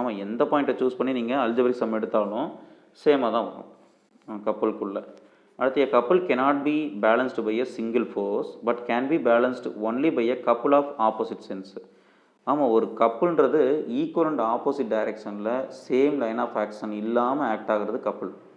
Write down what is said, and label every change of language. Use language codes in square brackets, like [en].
[ta] ஆமாம், எந்த பாயிண்ட்டை சூஸ் பண்ணி நீங்கள் algebraic sum எடுத்தாலும் சேமாக தான் வரும் கப்புளுக்குள்ளே. [en] அடுத்து, a couple cannot be balanced by a single force but can be balanced only by a couple of opposite sense. [ta] ஆமாம், ஒரு கப்புள்ன்றது ஈக்குவல் அண்ட் ஆப்போசிட் டைரெக்ஷனில் சேம் லைன் ஆஃப் ஆக்ஷன் இல்லாமல் ஆக்ட் ஆகிறது கப்புள்.